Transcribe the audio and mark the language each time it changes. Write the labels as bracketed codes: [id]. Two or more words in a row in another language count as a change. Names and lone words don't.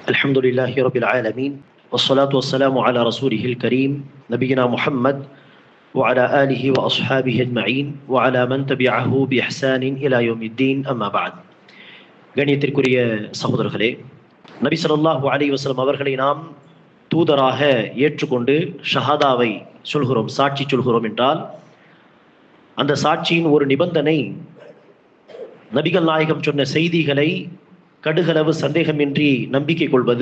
[ar] الحمد لله رب العالمين والصلاة والسلام على رسوله الكريم نبينا محمد وعلى آله وأصحابه أجمعين وعلى من تبعه بإحسان إلى يوم الدين أما بعد [ta] கணியத்திற்குரிய சகோதரர்களே, நபி [ar] صلى الله عليه وسلم [ta] அவர்களை நாம் தூதராக ஏற்றுக்கொண்டு ஷஹாதாவை சொல்கிறோம், சாட்சி சொல்கிறோம் என்றால் அந்த சாட்சியின் ஒரு நிபந்தனை நபிகள் நாயகம் சொன்ன செய்திகளை கடுகளவு சந்தேகமின்றி நம்பிக்கை கொள்வது.